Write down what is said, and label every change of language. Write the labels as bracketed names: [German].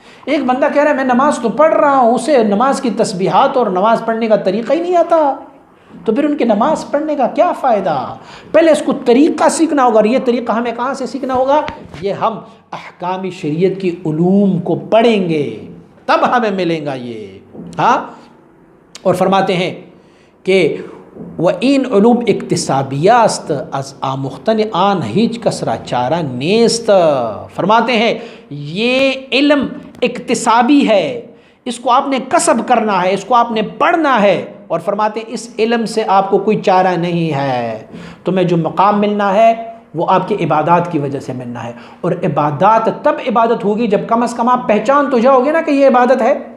[Urdu] ایک بندہ کہہ رہا ہے میں نماز تو پڑھ رہا ہوں، اسے نماز کی تسبیحات اور نماز پڑھنے کا طریقہ ہی نہیں آتا، تو پھر ان کی نماز پڑھنے کا کیا فائدہ؟ پہلے اس کو طریقہ سیکھنا ہوگا، اور یہ طریقہ ہمیں کہاں سے سیکھنا ہوگا؟ یہ ہم احکام شریعت کی علوم کو پڑھیں گے تب ہمیں ملیں گا یہ. ہاں، اور فرماتے ہیں کہ [Persian] وَإِنْ علوم اکتسابیاست از آمختن آن ہیچ کسرا چارہ نیست. [Urdu] فرماتے ہیں یہ علم اکتسابی ہے، اس کو آپ نے کسب کرنا ہے، اس کو آپ نے پڑھنا ہے، اور فرماتے ہیں اس علم سے آپ کو کوئی چارہ نہیں ہے. تمہیں جو مقام ملنا ہے وہ آپ کی عبادات کی وجہ سے ملنا ہے، اور عبادات تب عبادت ہوگی جب کم از کم آپ پہچان تو جاؤ گے نا کہ یہ عبادت ہے.